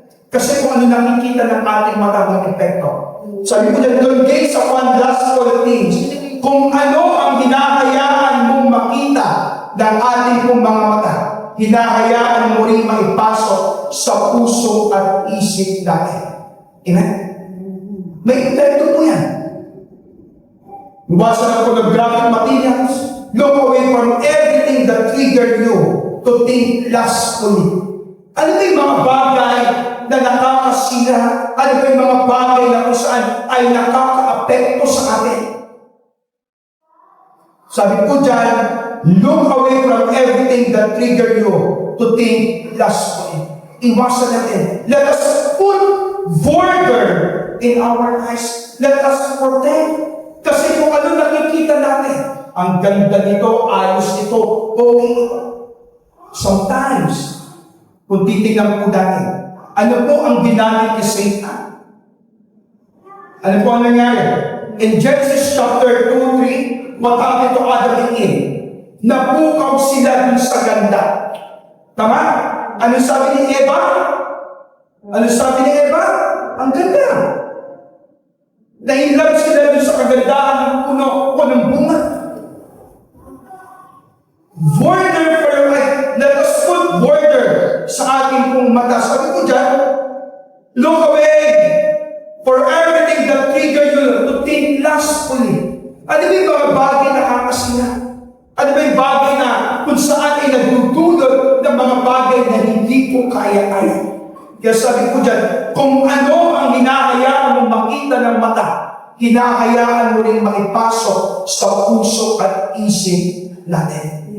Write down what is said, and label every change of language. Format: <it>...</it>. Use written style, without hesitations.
<tl>Kasi kung ano nakikita ng ating mata ng epekto. Sabi ko dyan,</tl> <en>don't gaze upon lustful things.</en> <tl>Kung ano ang hinahayaan mong makita ng ating pong mga mata, hinahayaan mo rin maipasok sa puso at isip natin. Amen? May epekto po yan. Iwasan ang pornographic materials.</tl> <en>Look away from everything that triggered you to think lustfully.</en> <tl>Ano ba yung mga bagay na nakakasira? Ano ba yung mga bagay na kung saan ay nakaka-apekto sa atin? Sabi po dyan,</tl> <en>look away from everything that triggered you to think lustfully.</en> <tl>Iwasan natin.</tl> <en>Let us put border in our eyes. Let us protect.</en> <tl>Kasi kung ano nakikita natin, ang ganda nito, ayos nito, okay. Sometimes, kung titignan po natin, ano po ang ginamit ni Satan? Ano po ang nangyari?</tl> <en>In Genesis chapter 2, 3, what happened to Adam and Eve?</en> <tl>Napukaw sila dun sa ganda. Tama? Ano sabi ni Eva? Ano sabi ni Eva? Ang ganda. Nainlove sila dun sa kagandahan ng puno o ng bunga.</tl> <en>Border for your life. Let us put border</en> <tl>sa ating pong mata. Sabi ko dyan,</tl> <en>look away for everything that trigger you to think lustfully.</en> <tl>Ano ba yung mga bagay na kakasina? Ano ba yung bagay na kung saan ay nagdudulot ng mga bagay na hindi po kaya-kaya? Kaya sabi ko dyan, kung ano ang hinahayaan mong makita ng mata, hinahayaan mo rin makipasok sa puso at isip natin.</tl>